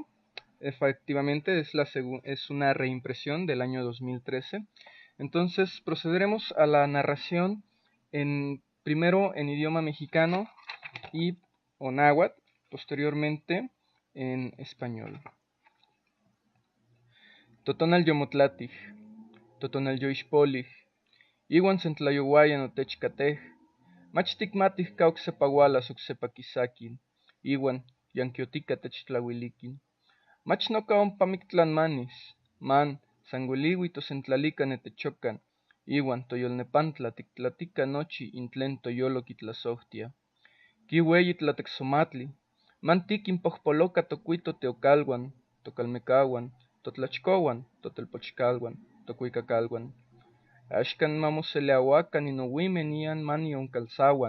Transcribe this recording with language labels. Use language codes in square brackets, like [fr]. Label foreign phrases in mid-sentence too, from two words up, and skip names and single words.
[es] Efectivamente, es una reimpresión del año 2013. Entonces procederemos a la narración primero en idioma mexicano y o náhuatl, posteriormente en español. [nah] Totonal yomotlatij, totonal yoixpolij, iwan sentlayowayan otechkatej, mach tikmatij kauksepawalas oksepakisakin, iwan yankiotika techtlauilikin. Mach noka ompa miktlanmanis, man sanguiliui tosentlalika netechokan, iwan toyolnepantla tiktlatika nochi intlen toyolo kitlasohtia. Kiueyi tlatexomatli, mantikin pojpoloka tokuito teocalhuan, tocalmecahuan, totlachcohuan, totelpochcalhuan, tocuicacahuan. Axkan mamoseleauacan inouimen ian manioncalsauan.